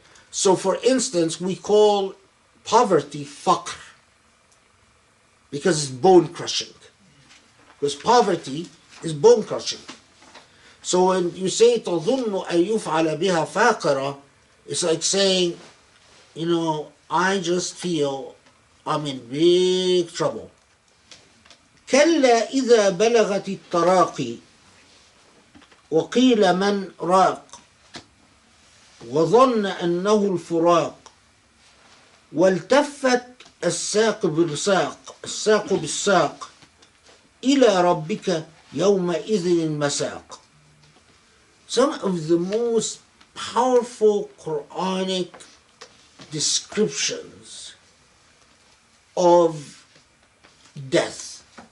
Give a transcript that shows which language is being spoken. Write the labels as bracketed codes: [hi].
[en] So for instance, we call poverty faqr because it's bone crushing. Because poverty is bone crushing. So when you say [ar] تظن أن يفعل بها فاقرة, [en] it's like saying, you know, I just feel I'm in big trouble. [ar] كلا إذا بلغت التراقي وقيل من راق وظن أنه الفراق والتفت الساق بالساق إلى ربك يومئذ المساق. [en] Some of the most powerful Quranic descriptions of death.